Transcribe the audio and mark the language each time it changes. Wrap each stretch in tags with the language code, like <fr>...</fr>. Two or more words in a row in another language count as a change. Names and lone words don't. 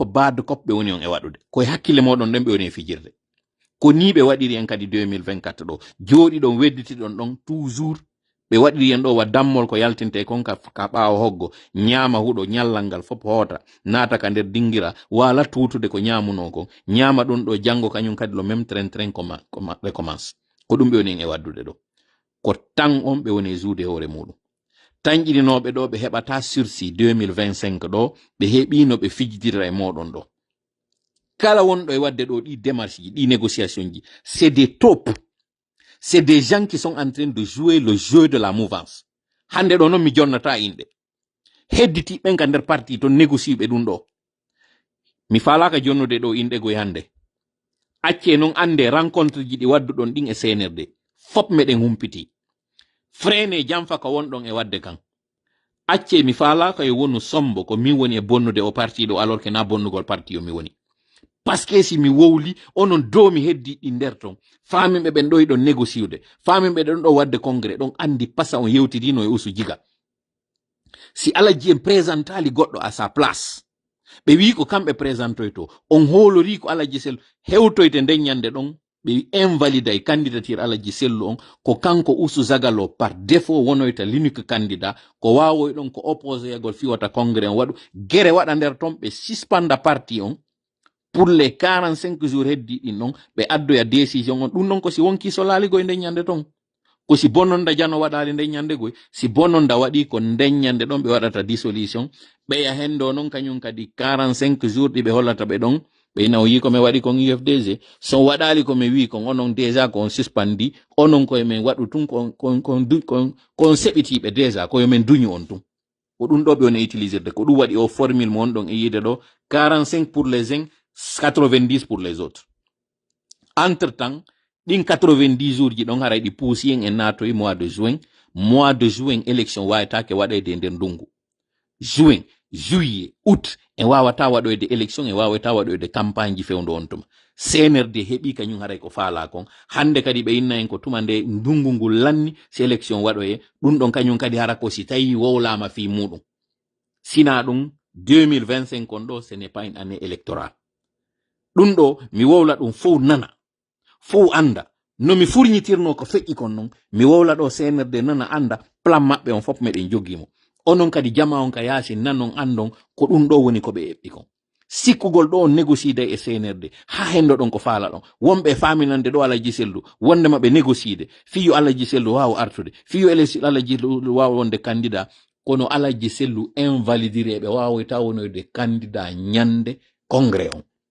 <ff>bad kop ɓe woni on e waɗude koye hakkille moɗon ɗen ɓe woni e fijirde ko ni ɓe waɗiri en kadi 2024 ɗo jooɗi ɗon wedditi ɗon ɗon toujours ɓe waɗiri en ɗo wa dammol ko yaltinte kon ka ɓaawo hoggo ñaama huɗo ñallal ngal fof hoota naata ka nder dingira wala tutude ko ñamuno kon ñaama ɗum ɗo janngo kañum kadi lo</ff> <fr>même train recommence</fr> <ff>ko ɗum ɓe woni en e waddude ɗo ko tan on ɓe woni e juude hoore muɗum tan ƴirinoɓe ɗo ɓe heɓata sursis 2025 ɗo ɓe heɓino ɓe fijidira e moɗon ɗo kala wonɗo e wadde ɗo ɗi démarche ji ɗi négociation ji</ff> <fr>c'est des taupes, c'est des gens qui sont en train de jouer le jeu de la mouvance</fr> <ff>hande ɗo noon mi jonnata inɗe hedditi ɓen ka nder parti to négociɓe ɗum ɗo mi falaka jonnude ɗo inɗe goye hande acce noon ande rencontre ji ɗi wadduɗon ɗin e CNRD fop meɗen humpiti frene jamfa ko wonɗon e wadde kan acce mi falaka e wonu sombo ko min woni e bonnude o parti ɗo</ff> <fr>alors que</fr> <ff>na bonnugol parti o mi woni</ff> <fr>parce que</fr> <ff>si mi wowli onon dow mi heddi ɗi nder ton faminɓe ɓen ɗo yiɗon négociude faminɓe ɗon ɗo wadde congrès ɗon andi pasa on yewtirino e usu jiga si alaji en présentali goɗɗo</ff> <fr>à sa place</fr> <ff>ɓe wi ko kamɓe présentoy to on hoolori ko alaji sel hewtoyte nden ñande ɗon ɓe invalida e candidature alaji sellu on ko kanko usu zagalo</ff> <fr>par défaut</fr> <ff>wonoyta</ff> <fr>l'unique candidat</fr> <ff>ko wawoy ɗon ko opposé yagol fiwata congrès on waɗu guerre waɗa nder ton ɓe suspenda parti on pour</ff> <fr>les 45 jours</fr> <ff>heddi ɗin ɗon ɓe addoya décision on ɗum ɗon ko si wonki so laaligoy nden ñande ton ko si bononda jano waɗali nden ñande goy si bononda waɗi ko nden ñande ɗon ɓe waɗata dissolution ɓeya hendo noon kañum kadi 45 jours ɗi ɓe hollata ɓe ɗon ɓe ina o yi ko mi waɗi kon UFDG so waɗali ko mi wi kon onon déjà ko on suspandi onon koye men waɗu tun kon seɓitiɓe déjà koye men duñu on tun ko ɗum ɗo ɓe woni utilisirde ko ɗum waɗi o formule mo on ɗon e yide ɗo</ff> <fr>45 pour les uns 90 pour les autres entre temps</fr> <ff>ɗin 90 jours ji ɗon haray ɗi puusi en e natoyi mois de juin élection wawatake waɗede nder ndungu</ff> <fr>juin juillet août</fr> <ff>en wawata waɗoyde élection en wawata waɗoyde campagne ji fewndo on tuma CNRD heɓi kañum haray ko faala kon hande kadi ɓe inna en ko tuma nde ndungu ngul lanni si élection waɗoye ɗum ɗon kañum kadi hara ko si tawi wowlama fi muɗum sina ɗum 2025 on ɗo</ff> <fr>ce n'est pas une année électorale</fr> <ff>ɗum ɗo mi wowla ɗum fof nana fof anda no mi furñitirno ko feƴƴi kon noon mi wowla ɗo CNRD nana anda plan maɓɓe on fof meɗen joggimo onon kadi jama on ka yaasi nanon andon ko ɗum ɗo woni ko ɓe eɓɓi kon sikkugol ɗo on négociide e CNRD ha hendo ɗon ko faala ɗon wonɓe faminande ɗo alaji sellu wondema ɓe négociide fiyo alaji sellu wawa artude fiyo alaji wawa wonde candidat kono alaji sellu invalidire ɓe wawoyta wonoyde candidat ñande congrès on</ff>